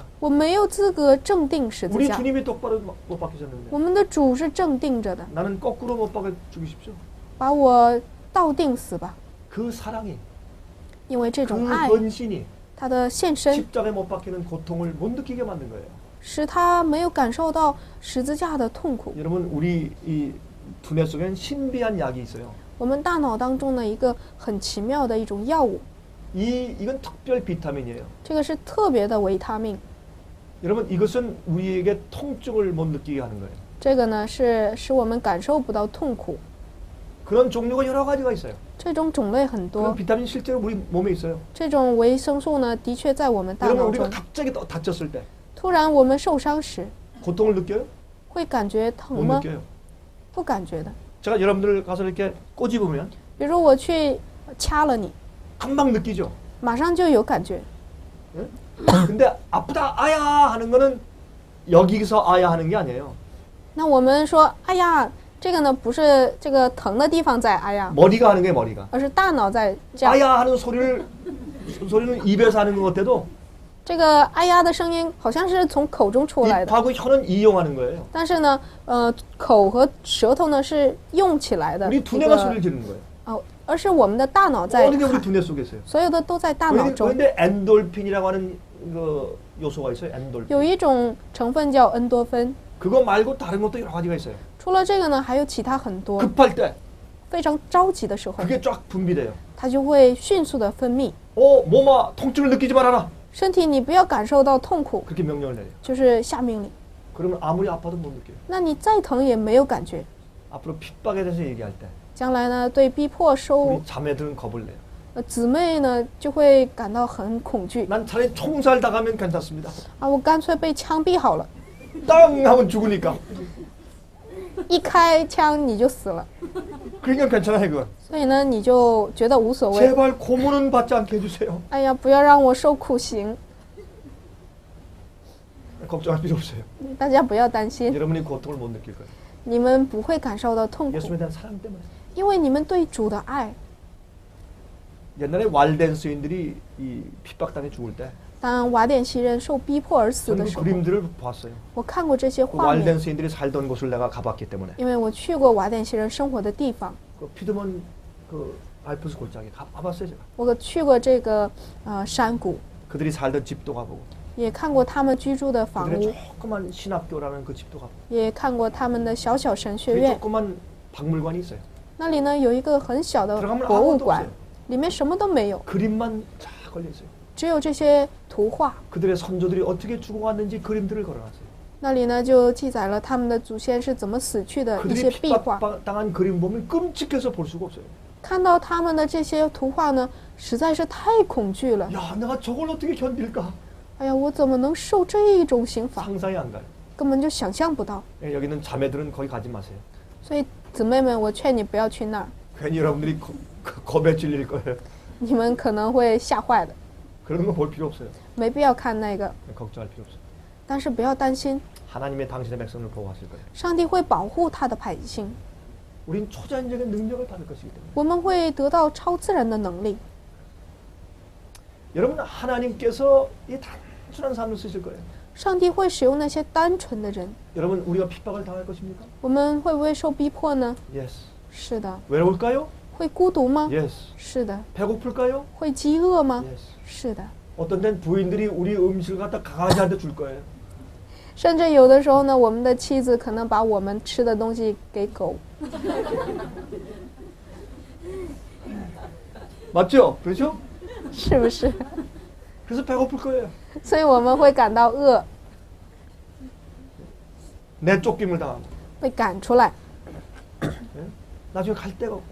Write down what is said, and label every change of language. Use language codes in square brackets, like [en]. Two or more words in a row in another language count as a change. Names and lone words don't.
[zh] 我没有资格正钉十字 [ko] 우리 [zh] 架。 [ko] 주님이 똑바로 못 박히셨는데 [zh] 我们的主是正钉着的， [ko] 나는 거꾸로 못 박혀 죽이십시오. [zh] 把我倒钉死吧。 [ko] 그 사랑이, [zh] 因为这 [ko] 그 [zh] 种爱， [ko] 헌신이 [zh] 他的献身 [ko] 십자가에 못 박히는 고통을 못 느끼게 만든 거예요. [zh] 使他没有感受到十字架的痛苦。 [ko] 여러분, 우리 이 두뇌 속엔 신비한 약이 있어요. [zh] 我们大脑当中的一个很奇妙的一种药物， [ko] 이건 특별 비타민이에요. [zh] 这个是特别的维他命。 [ko] 여러분, 이것은 우리에게 통증을 못 느끼게 하는 거예요. [zh] 这个呢是使我们感受不到痛苦。 [ko] 그런 종류가 여러 가지가 있어요. [zh] 这种种类很 [ko] 그런 [zh] 多， [ko] 비타민 실제로 우리 몸에 있어요. [zh] 这种维生素呢的确在我们大 [ko] 여러분, [zh] 脑 [ko] 우리가 [zh] 中。 [ko] 갑자기 다쳤을 때 [zh] 突然我们受伤时， [ko] 고통을 느껴요? [zh] 会感觉 [ko] 못 [zh] 疼吗？ [ko] 느껴요. [zh] 不感觉的。 [ko] 제가 여러분들 가서 이렇게 꼬집으면 [zh] 比如我去掐了你， [ko] 금방 느끼죠. [zh] 马上就有感觉。 [ko] 근데 아프다 아야 하는 거는 여기서 아야 하는 게 아니에요. [zh] 那我们说，哎呀，这个呢不是这个疼的地方在哎呀， [ko] 머리가 하는 게 머리가. [zh] 而是大脑在这样。 [ko] 아야 하는 소리는 입에서 하는 것 같아도 [zh] 这个哎呀的声音好像是从口中出来的， [ko] 입하고 혀는 이용하는 거예요. [zh] 但是呢，口和舌头呢是用起来的 [ko] 우리 [zh] 一 [ko] 두뇌가 [zh] 个 [ko] 소리를 지르는 거예요. [zh] 而是我们的大脑在 [ko] 어느 게 우리 [zh] 喊， [ko] 두뇌 속에 있어요. [zh] 所有的都在大脑中。 [ko] 그런데 엔돌핀이라고 하는 그 요소가 있어요. 엔돌핀. [zh] 有一种成分叫恩多芬， [ko] 그거 말고 다른 것도 여러 가지가 있어요. [zh] 除了这个呢，还有其他很多。 [ko] 급할 때 [zh] 非常着急的时候， [ko] 그게 쫙 분비돼요. [zh] 它就会迅速的分泌。 [ko] 몸아 통증을 느끼지 말아라. [zh] 身体你不要感受到痛苦， [ko] 그렇게 명령을 내려요. [zh] 就是下命令。 [ko] 그러면 아무리 아파도 못 느껴요. [zh] 那你再疼也没有感觉。 [ko] 앞으로 핍박에 대해서 얘기할 때 [zh] 将来呢，对逼迫 [ko] 우리 자매들은 겁을 내요. [zh] 姊妹呢就会感到很恐惧 [ko] 난 차라리 총살 당하면 괜찮습니다. [zh] 啊！我干脆被枪毙好了， [ko] 땅 하면 죽으니까. [zh] 一开枪你就死了， [ko] 그러니까 괜찮아요 그건. [zh] 所以呢你就觉得无所谓。 [ko] 제발 고문은 받지 않게 해주세요. [zh] 哎呀，不要让我受苦刑， [ko] 걱정할 필요 없어요. [zh] 大家不要担心， [ko] 여러분이 고통을 못 느낄 거예요. [zh] 你们不会感受到痛苦， [ko] 예수에 대한 사랑 때문에. [zh] 因为你们对主的爱。 [ko] 옛날에 왈덴스인들이 이 핍박당해 죽을 때 [zh] 当瓦典西人受逼迫而死 [ko] 저는 [zh] 的 [ko] 그 [zh] 时候， [ko] 그림들을 보았어요. [zh] 我看过这些 [ko] 그 [zh] 画面， [ko] 왈덴스인들이 살던 곳을 내가 가봤기 때문에 [zh] 因为我去过瓦典西人生活的地方， [ko] 그 피드먼 그 알프스 골짜기 가봤어요 제가. [zh] 我去过这个山谷， [ko] 그들이 살던 집도 가보고 [zh] 也看过他们居住的房 [ko] 그들의 [zh] 屋， [ko] 조그만 신학교라는 그 집도 가보고 [zh] 也看过他们的小小神学 [ko] 그 [zh] 院。 [ko] 조그만 박물관이 있어요. [zh] 那里呢有一个很小的 [ko] 들어가면 [zh] 博物 [ko] 아무것도 [zh] 馆 [ko] 없어요. ， [zh] 里面什么都没有， [ko] 그림만 쫙 걸려 있어요. [zh] 只有这些图画。 [ko] 그들의 선조들이 어떻게 죽어왔는지 그림들을 걸어놨어요. [zh] 那里呢就记载了他们的祖先是怎么死去的一些 [ko] 그들이 [zh] 壁画。 [ko] 핍박당한 그림 보면 끔찍해서 볼 수가 없어요. [zh] 看到他们的这些图画呢，实在是太恐惧了。 [ko] 야, 내가 저걸 어떻게 견딜까? [zh] 哎呀，我怎么能受这一种刑罚？ [ko] 상상이 안 가요. [zh] 根本就想象不到。 [ko] 예, 여기 있는 자매들은 거기 가지 마세요. [zh] 所以姊妹们，我劝你不要去那儿， [ko] 괜히 여러분들이 겁에 질릴 거예요. [zh] 你们可能会吓坏的。 [ko] 그런 거 볼 필요 없어요. [zh] 没必要看那个， [ko] 걱정할 필요 없어요. [zh] 但是不要担心， [ko] 하나님의 당신의 백성을 보호하실 거예요. [zh] 上帝会保护他的百姓， [ko] 우린 초자연적인 능력을 받을 것이기 때문에. [zh] 我们会得到超自然的能力。 [ko] 여러분 하나님께서 이 단순한 삶을 쓰실 거예요. [zh] 上帝会使用那些单纯的人， [ko] 여러분 우리가 핍박을 당할 것입니까? [zh] 我们会不会受逼迫呢？ [en] Yes. [zh] 是的。 [ko] 외로울까요? [zh] 会孤独吗？ [en] Yes. [zh] 是的。 [ko] 배고플까요? [zh] 会饥饿吗？ [en] Yes. [zh] 是的。 [ko] 어떤 땐 부인들이 우리 음식을 갖다 강아지한테 줄 거예요. [zh] 甚至有的时候呢，我们的妻子可能把我们吃的东西给狗。 [ko] 맞죠? 그렇죠? [zh] 是不是？ [ko] 그래서 배고플 거예요. [zh] 所以我们会感到饿， [ko] 내 쫓김을 당하고 [zh] 被赶出来， [ko] 나중에 갈 데가 없고